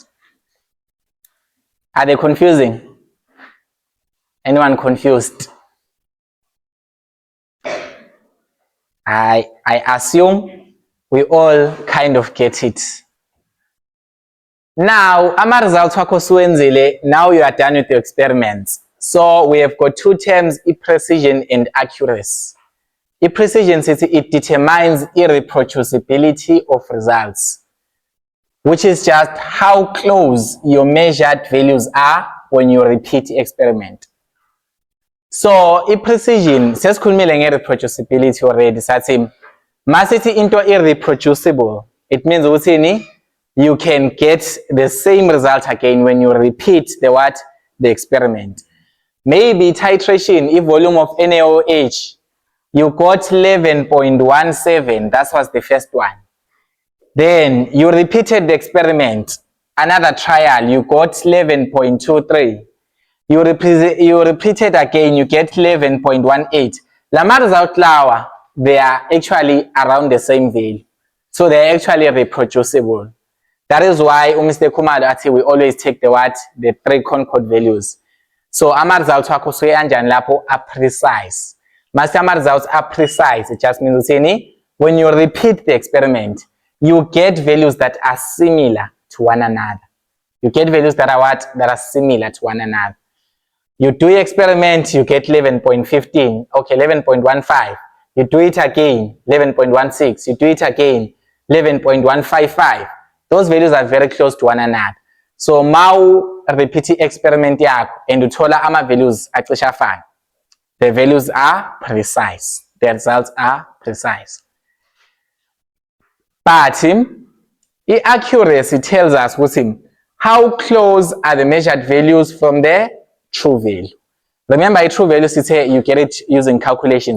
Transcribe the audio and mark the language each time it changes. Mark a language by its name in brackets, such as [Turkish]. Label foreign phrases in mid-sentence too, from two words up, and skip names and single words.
[English] Are they confusing? Anyone confused? I assume we all kind of get it. Now, [Zulu] ama results wakho suwenzile, [English] now you are done with your experiments. So we have got two terms, precision and accuracy. Precision says it determines irreproducibility of results, which is just how close your measured values are when you repeat the experiment. So precision, [Zulu] sesikhulumile nge-reproducibility already, sathi masithi into irreproducible, [English] it means ukuthi you can get the same result again when you repeat the experiment. Maybe titration, if volume of NaOH, you got 11.17, that was the first one. Then you repeated the experiment, another trial, you got 11.23. You repeated again, you get 11.18. [Zulu] Lama result lawa, [English] they are actually around the same value. So they are actually reproducible. That is why Mr. Khumalo we always take the 3 concord values. [Zulu] So ama results wakho suyanjani lapho [English] are precise. [Zulu] Mase ama [English] results are precise, it just means when you repeat the experiment, you get values that are similar to one another. You get values that are that are similar to one another. You do the experiment, you get 11.15, okay, 11.15. You do it again, 11.16. You do it again, 11.155. Those values are very close to one another. [Zulu] So mau [English] repeat experiment [Zulu] yakho and uthola ama values acisha afana. [English] The values are precise. The results are precise. But accuracy tells us how close are the measured values from the true value. Remember, a true value, you get it using calculations.